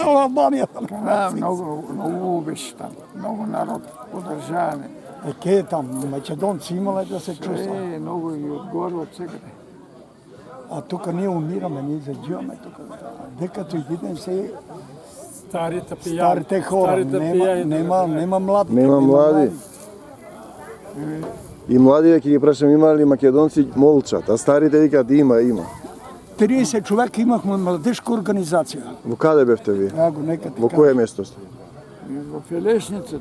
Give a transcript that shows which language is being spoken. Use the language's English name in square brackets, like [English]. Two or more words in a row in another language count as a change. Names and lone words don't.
[Bulgarian] До Албания. Много беше там. Много народ, подържаване. Ке там, македонци имало да се чувства. Много и отгоре, от всекъде. А тук ние умираме, ние задживаме тук. [Macedonian] Декато и видим се старите хора, нема млади. Нема млади. И млади, ќе ги прашам, има ли македонци, молчат, а старите викат има. [Bulgarian] 30 човека имахме младежка организация. [Macedonian] Во каде бевте ви? Во кое место сте? Во Елешница.